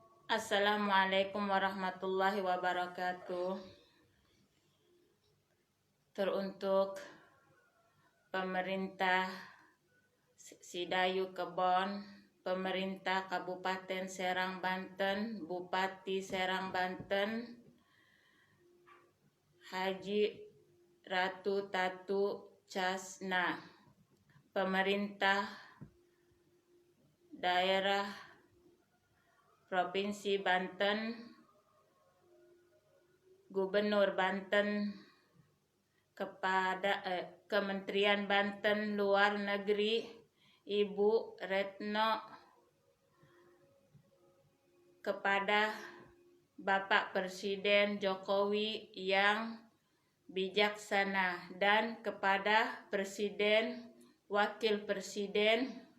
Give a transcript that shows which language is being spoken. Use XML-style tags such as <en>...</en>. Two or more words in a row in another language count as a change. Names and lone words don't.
<ar>السلام عليكم ورحمة الله وبركاته.</ar> <id>Teruntuk pemerintah Sidayu Kebon, pemerintah Kabupaten Serang Banten, Bupati Serang Banten, Haji Ratu Tatu Casna, pemerintah daerah Provinsi Banten, Gubernur Banten, kepada Kementerian Banten Luar Negeri Ibu Retno, kepada Bapak Presiden Jokowi yang bijaksana, dan kepada Presiden, Wakil Presiden</id>